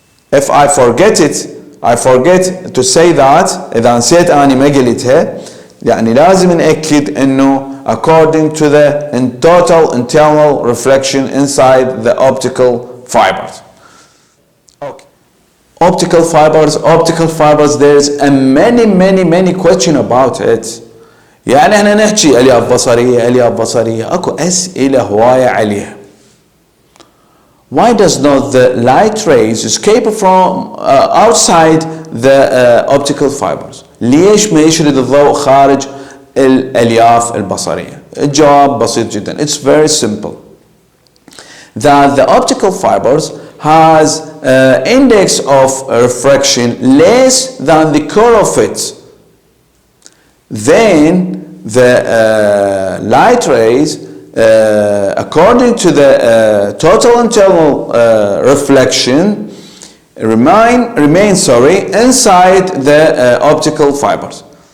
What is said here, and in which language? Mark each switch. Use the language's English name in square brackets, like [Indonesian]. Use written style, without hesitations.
[English] If I forget to say that، [Arabic] اذا نسيت اني ما قلتها، يعني لازم نأكد انه [English] according to the total internal reflection inside the optical fibers. Okay. Optical fibers, there's a many question about it. [Arabic] يعني احنا نحكي الياف بصرية اكو اسئلة هواية عليها. [English] Why does not the light rays escape from outside the optical fibers? [Arabic] ليش ما يشرد الضوء خارج الألياف البصرية؟ الجواب بسيط جدا. [English] It's very simple. That the optical fibers has index of refraction less than the core of it. Then the light rays, according to the total internal reflection, remain inside the optical fibers.